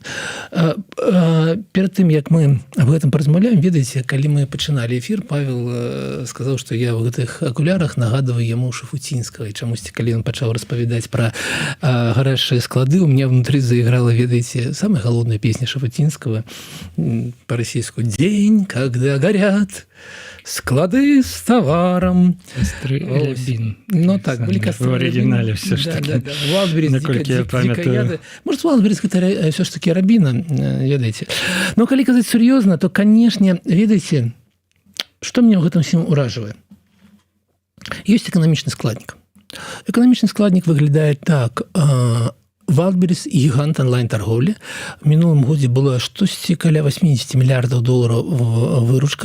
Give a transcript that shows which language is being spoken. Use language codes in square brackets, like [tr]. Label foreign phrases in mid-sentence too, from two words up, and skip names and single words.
[be] Перад тым, як мы аб гэтым размаўляем, ведаеце, калі мы пачыналі эфір, Павел сказаў, што я ў гэтых акулярах нагадываю яму Шафуцінскага, і чамусьці, калі ён пачаў распавядаць пра гарячыя склады, [ru] у меня внутрі [be] заіграла, ведаеце, самая галоўная песня Шафуцінскага па-расійску «День, когда горят склады с товаром». [ru] Ну так, были в оригинале все ж таки. Wildberries, может, Wildberries это все ж таки Рабіна, ведаеце. [be] Но калі казаць сур'ёзна, то, канешне, ведаеце, што мне ў гэтым всім уражвае? Ёсць эканамічны складнік. Эканамічны складнік выглядае так. Wildberries – гігант онлайн-торговлі. В мінулым годзе было штосьці каля 80 мільярдаў долараў выручка.